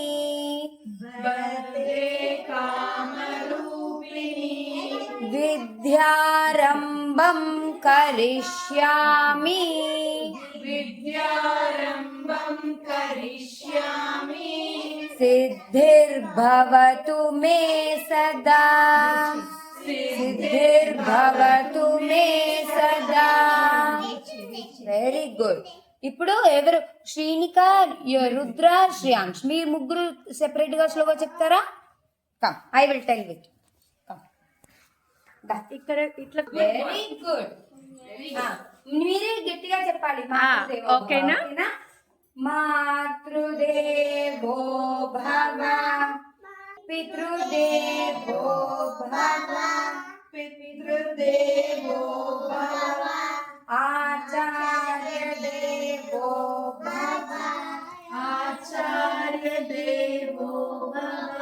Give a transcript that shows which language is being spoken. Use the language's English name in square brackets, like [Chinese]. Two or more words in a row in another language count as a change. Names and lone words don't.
[Sanskrit] वरदे कामरूपिणी विद्यारम्भं करिष्यामि विद्यारम्भं करिष्यामि सिद्धिर्भवतु मे सदा సిద్ధిర్భవతు మే సదా. [English] very good. [Telugu] ఇప్పుడు ఎవరు శ్రీనిక, రుద్ర, శ్రేయాంష్ మీ ముగ్గురు సెపరేట్ గా స్లోగా చెప్తారా? [English] come, I will tell with. [Telugu] ఇక్కడ ఇట్లా [English] very good. [Telugu] మీరే గట్టిగా చెప్పాలి. ఓకేనా? [Sanskrit] మాతృదేవో భవ పితృదేవో భవ पितृदेवो भव ఆచార్య దేవో భవ आचार्य देवो भव